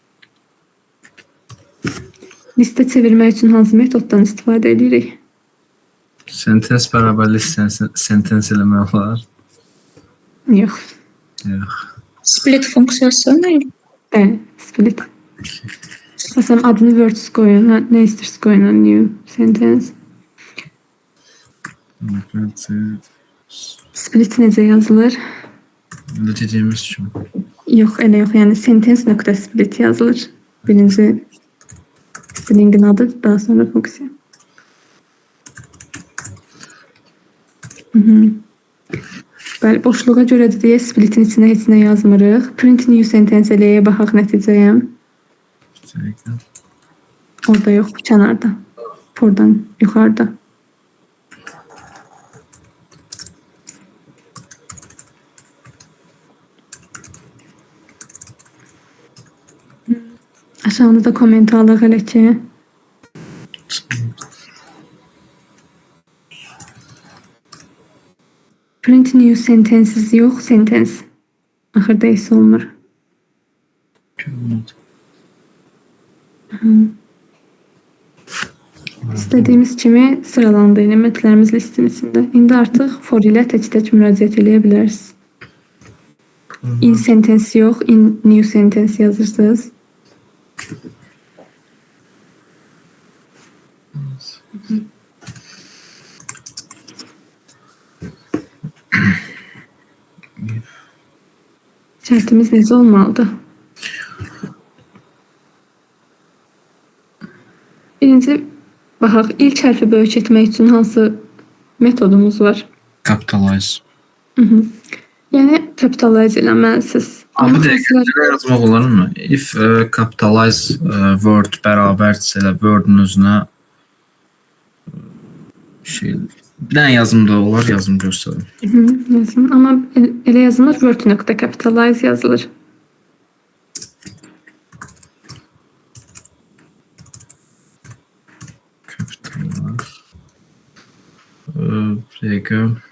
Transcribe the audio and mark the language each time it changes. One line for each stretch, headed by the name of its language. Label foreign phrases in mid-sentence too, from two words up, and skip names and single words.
Azerbaijani: Listə çevirmək üçün hansı metoddan istifadə edirik? Sentens bərabərli sentens eləmək olar. Yox. Yox. Split funksiyası nə? Bəli, split. Məsələn, adını words qoyun, nə istəyirsiniz qoyun,
English: new sentence.
Azerbaijani: Split necə yazılır? Burada dediyimiz kimi. Yox, elə yox, yəni sentence.split yazılır. Birinci stringin adı, daha sonra funksiya. Bəli, boşluğa görədir deyə splitin içinə heç nə yazmırıq.
English: Print new sentence
Azerbaijani: eləyə baxaq nəticəyə. Orada yox, kənarda. Oradan yuxarıda. Aşağıda da komment alaq elə ki.
English: Print new sentences
Azerbaijani: yox, sentence. Axırda isə olmur. İstədiyimiz kimi sıralandı elementlərimiz listin içində. İndi artıq for ilə tək-tək müraciət eləyə bilərsiniz.
English: In sentence
Azerbaijani: yox,
English: in new sentence
Azerbaijani: yazırsınız. Şərtimiz necə olmalıdır? Birinci, baxaq, ilk hərfi böyük etmək üçün hansı metodumuz var? Capitalize. Yəni, capitalize eləməlisiniz. Amma dəqiqə yazmaq olar mı?
English: If capitalize word
Azerbaijani: bərabərdirsə elə word'un özünə bir dənə yazımda olar, yazım göstərim. Yazım, amma elə yazılır, word.capitalize yazılır. Bir dəqiqə.